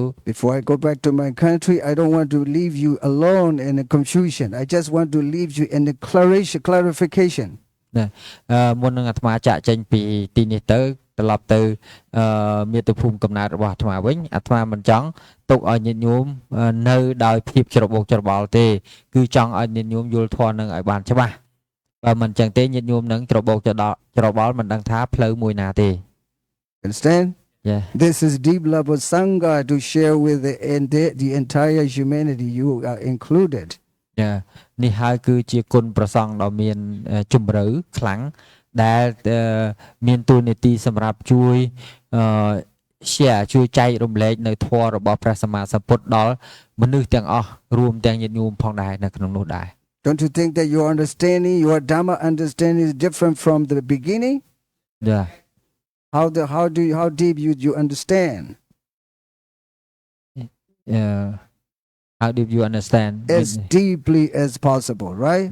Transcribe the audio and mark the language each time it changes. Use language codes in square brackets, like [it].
[en] Before I go back to my country, I don't want to leave you alone in the confusion. I just want to leave you in the clarification. [km] មុននឹងអាត្មាចាក់ចេញពីទីនេះទៅត្រឡប់ទៅមាតុភូមិកំណើតរបស់អាត្មាវិញអាត្មាមិនចង់ទុកឲ្យញាតិញោមនៅដោយភាពច្របូកច្របល់ទេគឺចង់ឲ្យញាតិញោមយល់ធម៌នឹងឲ្យបានច្បាស់បើមិនចឹងទេញាតិញោមនឹងច្របូកច្របល់មិនដឹងថាផ្លូវមួយណាទេ [en] Understand? Yeah. This is deep level sangha to share with the entire humanity. You are included. [km] នេះហើយគឺជាគុណប្រសងដ៏មានជំរឿខ្លាំងដែលមានទូនាទីសម្រាប់ជួយ share ជួយចែករំលែកនៅធម៌របស់ព្រះសម្មាសម្ពុទ្ធដល់មនុស្សទាំងអស់រួមទាំងញាតិញោមផងដែរនៅក្នុងនោះដែរ [en] Don't you think that your understanding, your Dhamma understanding is different from the beginning? Yeah. How deep you understand? How deep you understand? As deeply as possible, right?